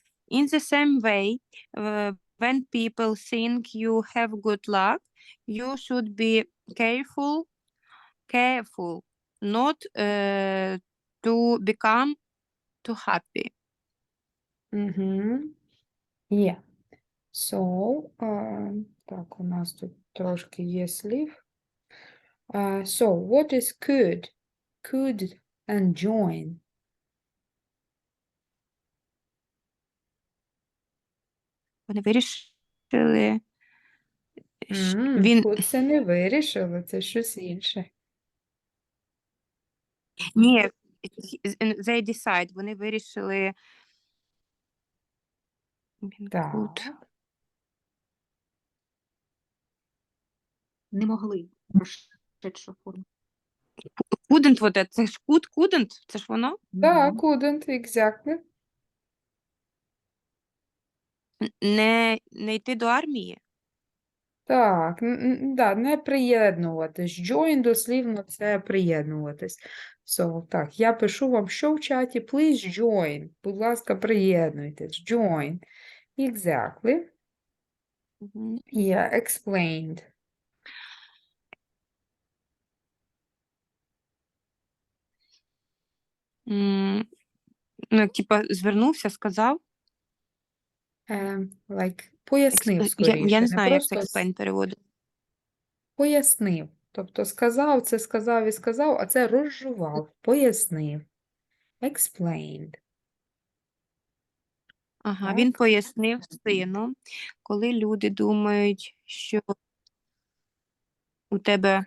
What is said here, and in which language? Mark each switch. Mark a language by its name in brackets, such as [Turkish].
[English] In the same way, when people think you have good luck, you should be careful not to become too happy. Yeah. So, [Ukrainian] так, у нас тут трошки є слів. [English] So, what is could? Could and join. [Ukrainian] Вони вирішили. Could це не вирішили, це щось інше. Ні, [English] they decide. [Ukrainian] Вони вирішили. Так. Не могли. Прошедша форма. Couldn't, [Russian] вот це. [Ukrainian] Це ж couldn't, це ж воно. Так, [English] couldn't, exactly. [Ukrainian] Не йти до армії. Так, да, не приєднуватись. Join дослівно це приєднуватись. [English] So, [Ukrainian] так, я пишу вам, що в чаті. [English] Please join. [Ukrainian] Будь ласка, приєднуйтесь. [English] Join. Exactly. Yeah, explained. [Ukrainian] Ну, типа, звернувся, сказав. [English] Like, [Ukrainian] пояснив Я скоріше. не знаю, як це просто explain переводить. пояснив. Тобто сказав, це сказав і сказав, а це розжував. Пояснив. Explained. Ага, Так. він пояснив сину, коли люди думають, що у тебе